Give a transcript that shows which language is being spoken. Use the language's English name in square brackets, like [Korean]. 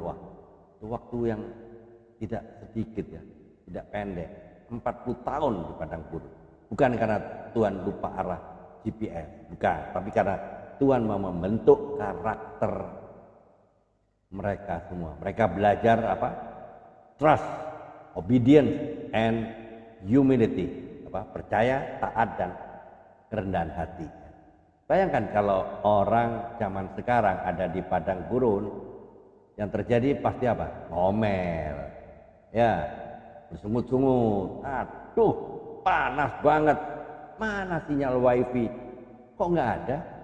[Indonesian] Wah, itu waktu yang tidak sedikit ya, tidak pendek. 40 tahun di padang gurun. Bukan karena Tuhan lupa arah GPS, bukan. Tapi karena Tuhan mau membentuk karakter mereka semua. Mereka belajar apa? [English] Trust, obedience, and humility. [Indonesian] Percaya, taat, dan kerendahan hati. Bayangkan kalau orang zaman sekarang ada di padang gurun, yang terjadi pasti apa? Ngomel, ya, bersungut-sungut. Aduh, panas banget. Mana sinyal wifi? Kok nggak ada?